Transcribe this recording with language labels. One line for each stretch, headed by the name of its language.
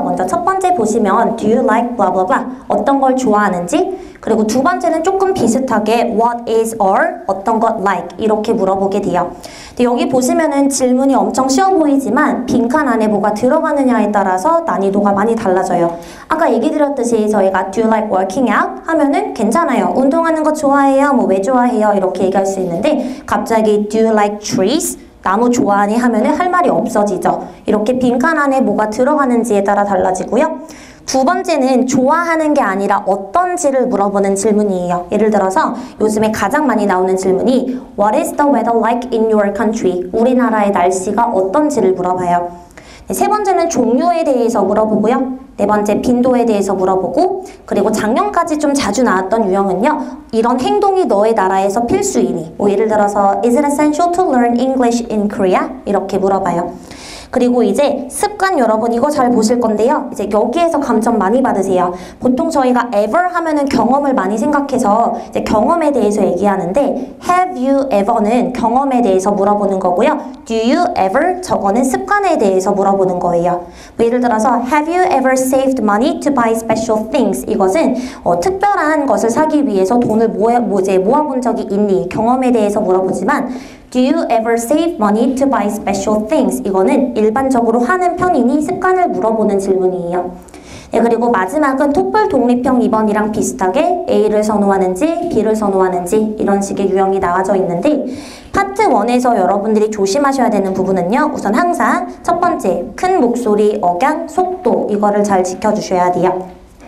Korean: 먼저 첫 번째 보시면
English: Do you like blah blah blah
Korean: 어떤 걸 좋아하는지, 그리고 두 번째는 조금 비슷하게
English: What is or
Korean: 어떤 것 like 이렇게 물어보게 돼요. 근데 여기 보시면은 질문이 엄청 쉬워 보이지만 빈칸 안에 뭐가 들어가느냐에 따라서 난이도가 많이 달라져요. 아까 얘기 드렸듯이 저희가
English: Do you like working out?
Korean: 하면은 괜찮아요. 운동하는 거 좋아해요? 뭐 왜 좋아해요? 이렇게 얘기할 수 있는데 갑자기
English: Do you like trees?
Korean: 나무 좋아하니? 하면은 할 말이 없어지죠. 이렇게 빈칸 안에 뭐가 들어가는지에 따라 달라지고요. 두 번째는 좋아하는 게 아니라 어떤지를 물어보는 질문이에요. 예를 들어서 요즘에 가장 많이 나오는 질문이
English: What is the weather like in your country?
Korean: 우리나라의 날씨가 어떤지를 물어봐요. 세 번째는 종류에 대해서 물어보고요. 네 번째 빈도에 대해서 물어보고 그리고 작년까지 좀 자주 나왔던 유형은요. 이런 행동이 너의 나라에서 필수이니 뭐 예를 들어서
English: Is it essential to learn English in Korea?
Korean: 이렇게 물어봐요. 그리고 이제 습관 여러분 이거 잘 보실 건데요. 이제 여기에서 감점 많이 받으세요. 보통 저희가 ever 하면은 경험을 많이 생각해서 이제 경험에 대해서 얘기하는데
English: have you ever
Korean: 는 경험에 대해서 물어보는 거고요.
English: do you ever
Korean: 저거는 습관에 대해서 물어보는 거예요. 뭐 예를 들어서
English: have you ever saved money to buy special things?
Korean: 이것은 특별한 것을 사기 위해서 돈을 모아본 적이 있니? 경험에 대해서 물어보지만
English: Do you ever save money to buy special things?
Korean: 이거는 일반적으로 하는 편이니 습관을 물어보는 질문이에요. 네, 그리고 마지막은 토플 독립형 2번이랑 비슷하게 A를 선호하는지 B를 선호하는지 이런 식의 유형이 나와져 있는데 파트 1에서 여러분들이 조심하셔야 되는 부분은요. 우선 항상 첫 번째 큰 목소리, 억양, 속도 이거를 잘 지켜주셔야 돼요.